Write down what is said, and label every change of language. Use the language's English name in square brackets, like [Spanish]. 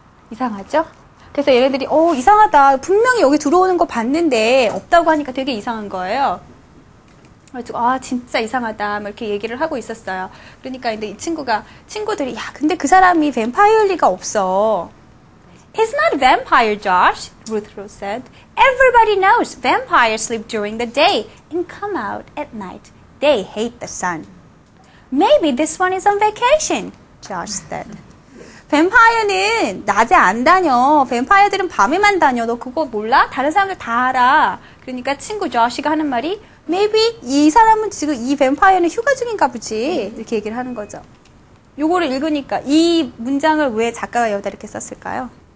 [Korean] 이상하죠? 그래서 얘네들이 이상하다. 분명히 여기 들어오는 거 봤는데 없다고 하니까 되게 이상한 거예요. 그래가지고 진짜 이상하다 막 이렇게 얘기를 하고 있었어요. 그러니까 근데 이 친구들이 근데 그 사람이 뱀파이어일 리가 없어. [English] He's not a vampire, Josh, Ruth Rose said. Everybody knows vampires sleep during the day and come out at night. They hate the sun. Maybe this one is on vacation, Josh said. [Korean] 뱀파이어는 낮에 안 다녀. 뱀파이어들은 밤에만 다녀. 너 그거 몰라? 다른 사람들 다 알아. 그러니까 친구 조시가 하는 말이 Maybe 이 사람은 지금 이 뱀파이어는 휴가 중인가 보지. 이렇게 얘기를 하는 거죠. 요거를 읽으니까 이 문장을 왜 작가가 여기다 이렇게 썼을까요?